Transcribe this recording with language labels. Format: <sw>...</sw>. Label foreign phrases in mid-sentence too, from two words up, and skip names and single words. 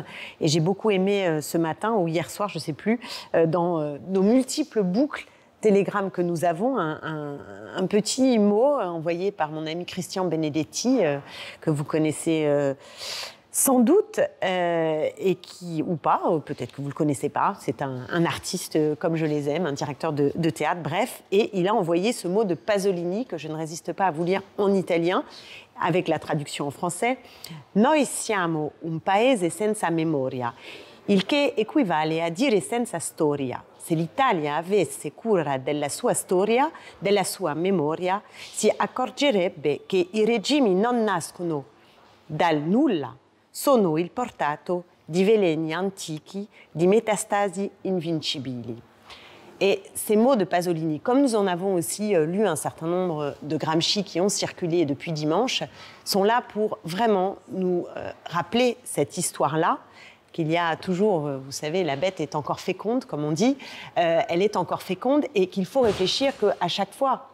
<fr>Et j'ai beaucoup aimé ce matin ou hier soir, je ne sais plus, dans nos multiples boucles télégramme que nous avons, un petit mot envoyé par mon ami Christian Benedetti, que vous connaissez sans doute, et qui, ou pas, peut-être que vous ne le connaissez pas, c'est un artiste comme je les aime, un directeur de théâtre, bref, et il a envoyé ce mot de Pasolini, que je ne résiste pas à vous lire en italien, avec la traduction en français.</fr> <it>Noi siamo un paese senza memoria. il che equivale a dire senza storia. Se l'Italia avesse cura della sua storia, della sua memoria, si accorgerebbe che i regimi non nascono dal nulla, sono il portato di veleni antichi, di métastases invincibili.</it> <fr>Et ces mots de Pasolini, comme nous en avons aussi lu un certain nombre de Gramsci qui ont circulé depuis dimanche, sont là pour vraiment nous rappeler cette histoire-là, qu'il y a toujours, vous savez, la bête est encore féconde, comme on dit, elle est encore féconde, et qu'il faut réfléchir qu'à chaque fois</fr>